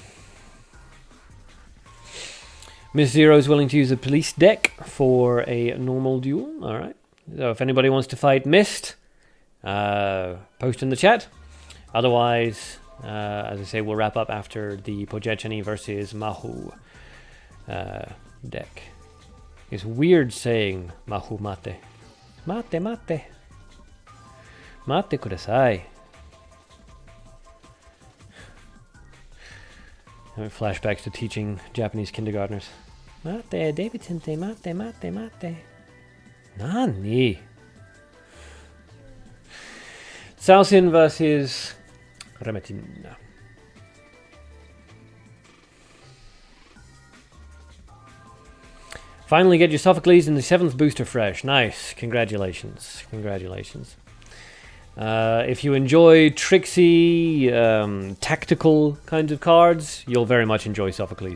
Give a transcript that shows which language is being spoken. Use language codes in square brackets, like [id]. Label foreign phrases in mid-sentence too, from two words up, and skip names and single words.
[en] Miss Zero is willing to use a police deck for a normal duel. Alright. So if anybody wants to fight Mist, post in the chat. Otherwise... as I say, we'll wrap up after the Progeny versus Mahu deck. It's weird saying Mahu mate. [ja] Mate, mate. Mate kudasai. [en] Flashbacks to teaching Japanese kindergartners. [ja] Mate, Davidson, mate, mate, mate. [en] Nani? Salsin versus... Rematch. Finally get your Sophocles in the 7th booster fresh. Nice. Congratulations. Congratulations. If you enjoy tricksy, tactical kinds of cards, you'll very much enjoy Sophocles.